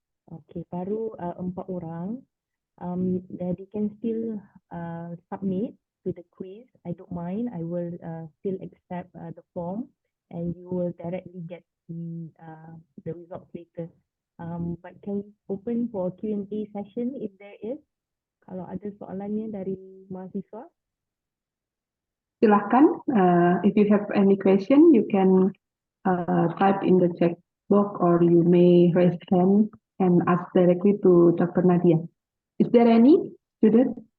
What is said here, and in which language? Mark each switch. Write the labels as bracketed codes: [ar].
[en] Okay, [ms] baru 4 orang. [en] They can still submit to the quiz. I don't mind. I will still accept the form, and you will directly get the results later. But can we open for Q&A session if there is? [ms] Kalau ada soalannya dari mahasiswa. Silahkan, [en] if you have any question, you can type in the chat box or you may raise hand and ask directly to Dr. Nadiah. Is there any student?